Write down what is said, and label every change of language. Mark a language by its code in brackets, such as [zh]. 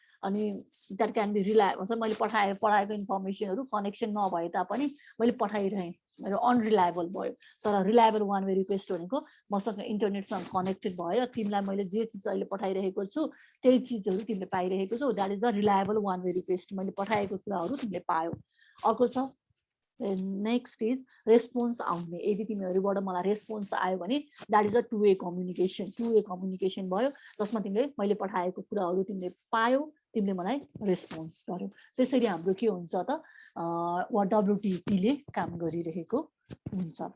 [ne] अनि [en] that can be reliable, [ne] मैले पढाएको इन्फर्मेसनहरू कनेक्सन नभए तापनि मैले पठाइरहेँ, मेरो अनरिलायबल भयो। तर रिलायबल वान वे रिक्वेस्ट भनेको मसँग इन्टरनेटसँग कनेक्टेड भयो, तिमीलाई मैले जे चिज अहिले पठाइरहेको छु त्यही चिजहरू तिमीले पाइरहेको छौ, [en] That is the reliable one way request. [ne] मैले पठाएको कुराहरू तिमीले पायौ। अर्को छ नेक्स्ट इज रेस्पोन्स आउने। यदि तिमीहरूबाट मलाई रेस्पोन्स आयो भने [en] That is a two way communication. [ne] To way communication भयो, जसमा तिमीले मैले पठाएको कुराहरू तिमीले पायौ, तिमीले मलाई रेस्पोन्स गर्यो। त्यसरी हाम्रो के हुन्छ त WTP-ले काम गरिरहेको हुन्छ।